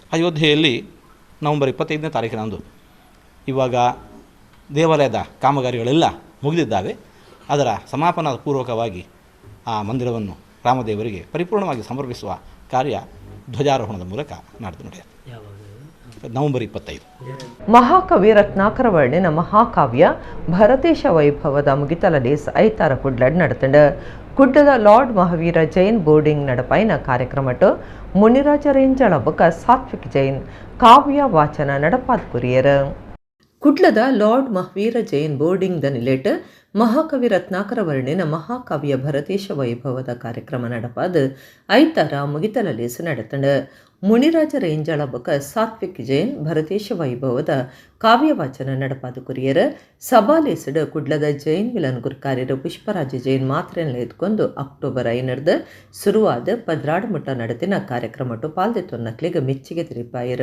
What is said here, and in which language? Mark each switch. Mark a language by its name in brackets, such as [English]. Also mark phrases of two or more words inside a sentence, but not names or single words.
[Kannada] ಅಯೋಧ್ಯೆಯಲ್ಲಿ ನವಂಬರ್ 25ನೇ ತಾರೀಕಿನಂದು ಇವಾಗ ದೇವಾಲಯದ ಕಾಮಗಾರಿಗಳೆಲ್ಲ ಮುಗಿದಿದ್ದಾವೆ. ಅದರ ಸಮಾಪನ ಪೂರ್ವಕವಾಗಿ ಆ ಮಂದಿರವನ್ನು ರಾಮದೇವರಿಗೆ ಪರಿಪೂರ್ಣವಾಗಿ ಸಮರ್ಪಿಸುವ ಕಾರ್ಯ ಧ್ವಜಾರೋಹಣದ ಮೂಲಕ ನಡೆಯುತ್ತೆ. ನವಂಬರ್ 25. [Tulu] ಮಹಾಕವಿ ರತ್ನಾಕರ ವರ್ಣಿನ ಮಹಾಕಾವ್ಯ ಭರತೇಶ ವೈಭವದ ಮುಗಿತಲಲ್ಲಿ ಐತಾರ ಕುಡ್ಲಡ್ ನಡತಂಡ ಕುಡ್ಡದ ಲಾರ್ಡ್ ಮಹಾವೀರ ಜೈನ್ ಬೋರ್ಡಿಂಗ್ ನಡಪೈನ ಕಾರ್ಯಕ್ರಮಟ್ಟು ಮುನಿರಾಜ ರೇಂಜಳ ಬೊಕ್ಕ ಸಾತ್ವಿಕ್ ಜೈನ್ ಕಾವ್ಯ ವಾಚನ ನಡಪಾದ ಕುರಿಯರ. ಕುಡ್ಲದ ಲಾರ್ಡ್ ಮಹಾವೀರ ಜೈನ್ ಬೋರ್ಡಿಂಗ್ ದ ನಿಲೆಟ್ ಮಹಾಕವಿ ರತ್ನಾಕರ ವರ್ಣಿನ ಮಹಾಕಾವ್ಯ ಭರತೇಶ ವೈಭವದ ಕಾರ್ಯಕ್ರಮ ನಡಪಾದ ಐತಾರ ಮುಗಿತಲಲೇಸು ನಡತಂಡ ಮುನಿರಾಜ ರೇಂಜಳ ಬೊಕ್ಕ ಸಾತ್ವಿಕ್ ಜೈನ್ ಭರತೇಶ ವೈಭವದ ಕಾವ್ಯ ವಾಚನ ನಡಪಾದ ಕುರಿಯರ ಸಭಾಲೇಸಡ್ ಕುಡ್ಲದ ಜೈನ್ ವಿಲನ್ ಗುರ್ಕಾರ್ಯರು ಪುಷ್ಪರಾಜ ಜೈನ್ [Kannada] ಮಾತ್ರೆಯನ್ನು ಎತ್ಕೊಂಡು ಅಕ್ಟೋಬರ್ 5 ಶುರುವಾದ [Tulu] ಪದ್ರಾಡಮುಟ್ಟ ನಡತಿನ ಕಾರ್ಯಕ್ರಮಟ್ಟು ಪಾಲ್ದೆತ್ತೊನ್ನಕ್ಲಿಗೆ ಮೆಚ್ಚುಗೆ ತಿರಿಪಾಯರ.